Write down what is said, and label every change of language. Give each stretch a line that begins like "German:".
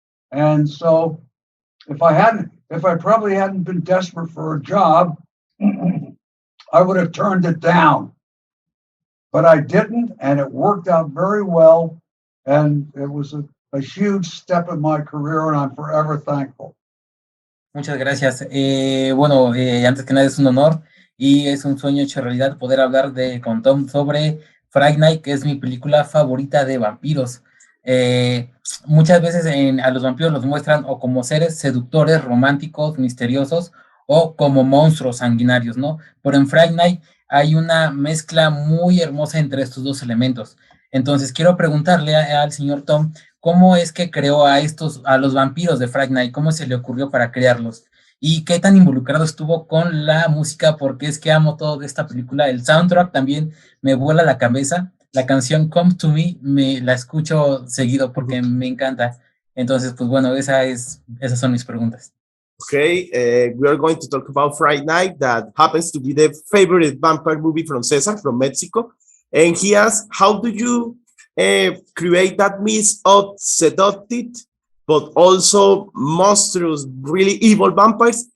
English: And so, if I probably hadn't been desperate for a job, I would have turned it down. But I didn't, and it worked out very well. And it was a huge step in my career, and I'm forever thankful.
Spanish: Muchas gracias. Antes que nada es un honor y es un sueño hecho realidad poder hablar con Tom sobre Fright Night, que es mi película favorita de vampiros. Muchas veces a los vampiros los muestran o como seres seductores, románticos, misteriosos, o como monstruos sanguinarios, ¿no? Pero en Fright Night hay una mezcla muy hermosa entre estos dos elementos. Entonces quiero preguntarle al señor Tom, ¿cómo es que creó a los vampiros de Fright Night? ¿Cómo se le ocurrió para crearlos? ¿Y qué tan involucrado estuvo con la música? Porque es que amo todo de esta película. El soundtrack también me vuela la cabeza. La canción Come to Me la escucho seguido porque me encanta. Entonces, pues bueno, esas son mis preguntas.
English: Okay, we are going to talk about Fright Night, that happens to be the favorite vampire movie from Cesar, from Mexico. And he asks, how do you create that mix of seductive, but also monstrous, really evil vampires?